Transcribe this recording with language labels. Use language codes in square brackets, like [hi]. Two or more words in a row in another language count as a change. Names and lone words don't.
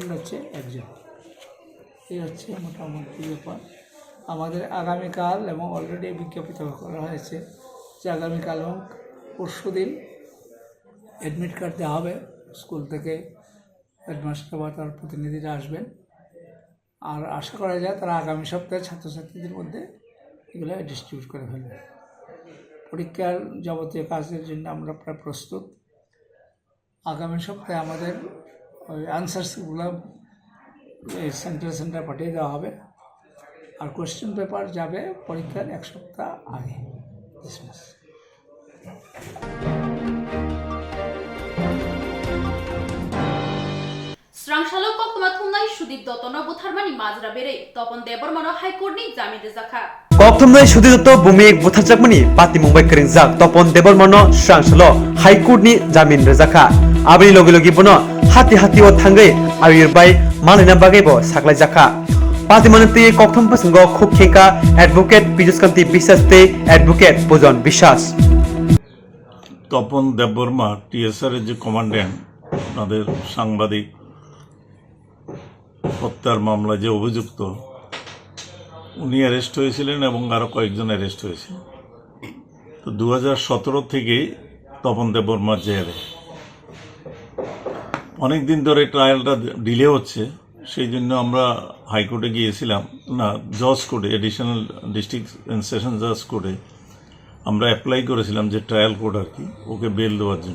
[bn] হচ্ছে 1 জন এই হচ্ছে মোটামুটি ব্যাপার আমাদের আগামীকাল এবং অলরেডি বিজ্ঞাপিত করা হয়েছে যে আগামীকাল এবং পরশু দিন [en] admit card [bn] দেওয়া হবে স্কুল থেকে হেডমাস্টার বা তার প্রতিনিধিরা আসবেন আর আশা করা যায় তারা আগামী সপ্তাহে ছাত্রছাত্রীদের মধ্যে এগুলো ডিস্ট্রিবিউট করে ফেলবে পরীক্ষার যাবতীয় কাজের জন্য আমরা প্রায় প্রস্তুত। আগামী সপ্তাহে আমাদের ওই আনসার্সগুলো সেন্টার পাঠিয়ে দেওয়া হবে, আর [en] question paper [bn] যাবে পরীক্ষার 1 সপ্তাহ আগে। [trp] Swrangchati Koktwma thumnai Sudip Dottono Butharmani Majra Bere Topon Debbarma High Court ni Jamin Rezakha Koktwma Sudip Dotto Bumik Butharjakmani Pati Mumbai Keringjak Topon Debbarma Swrangchati High Court ni Jamin Rezakha Abri logi logi bono hati o thangai awirbai malina bagaibo saklaijaka Pati manati Koktwma pasango khukhenka advocate Pijuskanti Bishaste advocate Pujon Bishas [bn] তপন দেববর্মা টিএসআর এর যে কমান্ড্যান্ট তাদের সাংবাদিক হত্যার মামলায় যে অভিযুক্ত উনি অ্যারেস্ট হয়েছিলেন এবং আরও কয়েকজন অ্যারেস্ট হয়েছে। তো 2017 থেকেই তপন দেববর্মার জেলে অনেক দিন ধরে ট্রায়ালটা ডিলে হচ্ছে, সেই জন্য আমরা হাইকোর্টে গিয়েছিলাম, না জজ কোর্টে, [en] additional district and session judge [bn] কোর্টে আমরা অ্যাপ্লাই করেছিলাম যে [en] trial court [bn] আর কি, ওকে বেল দেওয়ার জন্য।